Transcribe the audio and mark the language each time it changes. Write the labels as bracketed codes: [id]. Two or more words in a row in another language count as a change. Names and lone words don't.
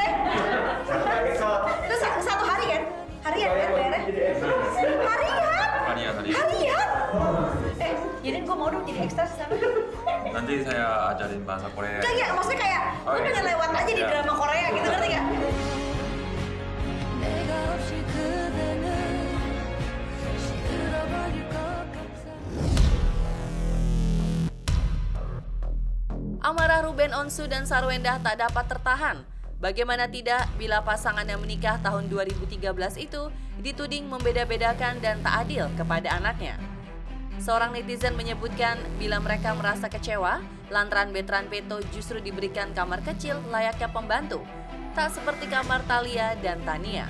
[id] Satu episode. Itu satu hari kan? Harian kan bayarnya? Harian? Harian? Jadi gue mau dong jadi ekstras sana. Nanti saya ajarin bahasa Korea. Kayak maksudnya kayak Oh, lu iya. pengen lewat aja di Iya. drama Korea gitu, ngerti gak? [ko] 내가 없이 그대는 시들어버릴 것 같아 [id] Amarah Ruben Onsu dan Sarwendah tak dapat tertahan. Bagaimana tidak bila pasangan yang menikah tahun 2013 itu dituding membeda-bedakan dan tak adil kepada anaknya. Seorang netizen menyebutkan bila mereka merasa kecewa lantaran Betran Peto justru diberikan kamar kecil layaknya pembantu, tak seperti kamar Thalia dan Tania.